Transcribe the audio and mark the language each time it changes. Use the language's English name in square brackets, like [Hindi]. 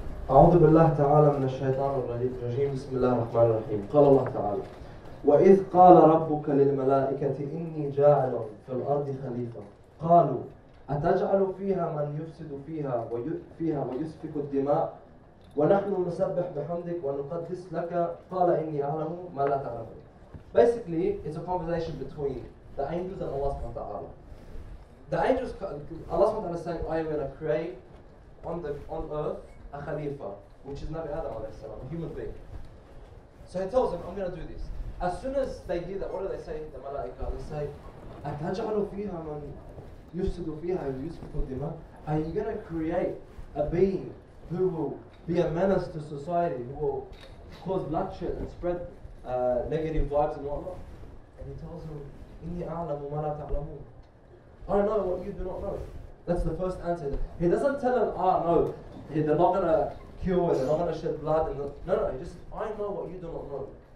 [Arabic] أعوذ بالله تعالى من الشيطان الرجيم بسم الله الرحمن الرحيم قال الله تعالى وإذ قال ربك للملائكة إني جاعل في الأرض خليفة قالوا أتجعل فيها من يفسد فيها ويسفك الدماء ونحن نسبح بحمدك ونقدس لك قال إني أعلم ما لا تعلمون. [English] Basically, it's a conversation between the angels and Allah subhanahu wa ta'ala. The angels, Allah subhanahu wa ta'ala is saying, I am going to create on earth a khalifa, which is Nabi Adam alayhi salam, a human being. So he tells them, I'm going to do this. As soon as they hear that, what do they say? The malaika, they say, [Arabic] أَتَجْعَلُ فِيهَا مَنْ يُفْسِدُ فِيهَا وَيُسْفِكُ الدِّمَاء. [English] Are you going to create a being who will be a menace to society, who will cause bloodshed and spread negative vibes and whatnot. And he tells them, [Arabic] إِنِّي أَعْلَمُ مَا لَا تَعْلَمُونَ. [English] I know what you do not know. That's the first answer. He doesn't tell them, no, they're not going to cure and they're not going to shed blood. And no, he just, I know what you do not know.